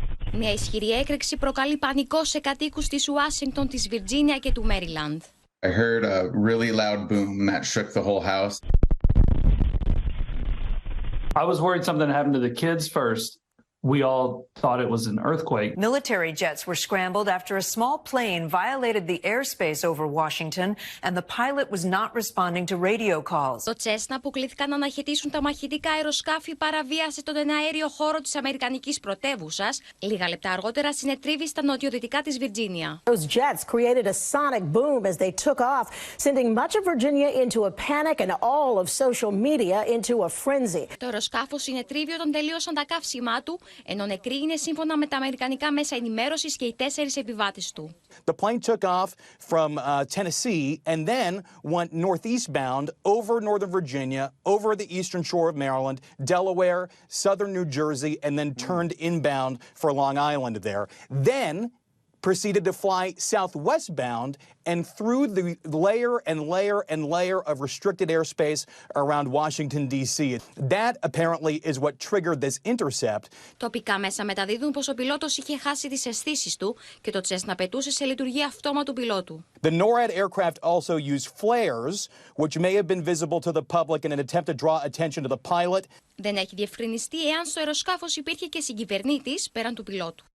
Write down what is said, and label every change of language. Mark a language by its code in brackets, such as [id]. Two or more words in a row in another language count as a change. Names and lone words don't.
[el] Μια ισχυρή έκρηξη προκαλεί πανικό σε κατοίκους της Ουάσιγκτον, της Βιρτζίνια και του Μέριλαντ. [en] I heard a really loud boom that shook the whole house. I was worried something happened to the kids first. We all thought it was an earthquake. Military jets were scrambled after a small plane violated the airspace over Washington and the pilot was not responding to radio calls. [el] Το Cessna που κλήθηκαν να αναχαιτήσουν τα μαχητικά αεροσκάφη παραβίασε τον εναέριο χώρο της αμερικανικής πρωτεύουσας. Λίγα λεπτά αργότερα συνετρίβη στα νοτιοδυτικά της Βιρτζίνια. [en] Those jets created a sonic boom as they took off, sending much of Virginia into a panic and all of social media into a frenzy. [el] Το αεροσκάφο συνετρίβη όταν τελείωσαν τα καύσιμά του, ενώ νεκροί είναι σύμφωνα με τα αμερικανικά μέσα ενημέρωσης και οι 4 επιβάτες του. [en] The plane took off from Tennessee and then went northeastbound over northern Virginia, over the eastern shore of Maryland, Delaware, southern New Jersey, and then turned inbound for Long Island there. Then proceeded to fly southwestbound and through the layer and layer and layer of restricted airspace around Washington, D.C. That apparently is what triggered this intercept. [el] Τοπικά μέσα μεταδίδουν πως ο πιλότος είχε χάσει τις αισθήσεις του και το Cessna πετούσε σε λειτουργία αυτόματου πιλότου. [en] The NORAD aircraft also used flares, which may have been visible to the public in an attempt to draw attention to the pilot. [el] Δεν έχει διευκρινιστεί εάν στο αεροσκάφος υπήρχε και συγκυβερνήτης πέραν του πιλότου.